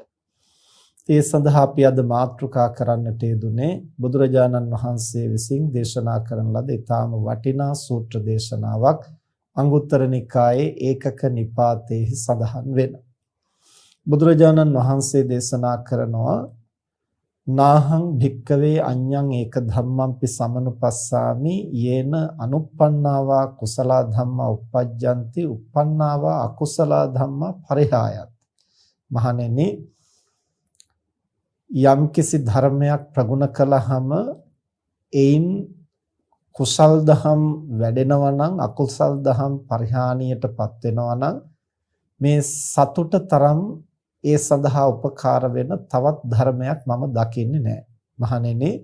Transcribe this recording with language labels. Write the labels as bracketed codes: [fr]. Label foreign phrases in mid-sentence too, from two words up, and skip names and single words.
[si] ඒ සඳහා අපි අද මාතෘකා කරන්නට යෙදුනේ බුදුරජාණන් වහන්සේ විසින් දේශනා කරන ලද ඊටාම වටිනා සූත්‍ර දේශනාවක් අංගුත්තර නිකායේ ඒකක නිපාතේහි සඳහන් වෙන. බුදුරජාණන් වහන්සේ දේශනා කරනවා [pi] නාහං භික්කවේ අඤ්ඤං ඒක ධම්මංපි සමනුපස්සාමි යේන අනුප්පන්නාවා කුසල ධම්මා uppajjanti uppannāvā akusala ධම්මා පරිහායත්. [si] මහණෙනි, යම්කිසි ධර්මයක් ප්‍රගුණ කළාම එයින් කුසල් දහම් වැඩෙනවා නම්, අකුසල් දහම් පරිහානියටපත් වෙනවා නම් මේ සතුට තරම් ඒ සඳහා උපකාර වෙන තවත් ධර්මයක් මම දකින්නේ නැහැ.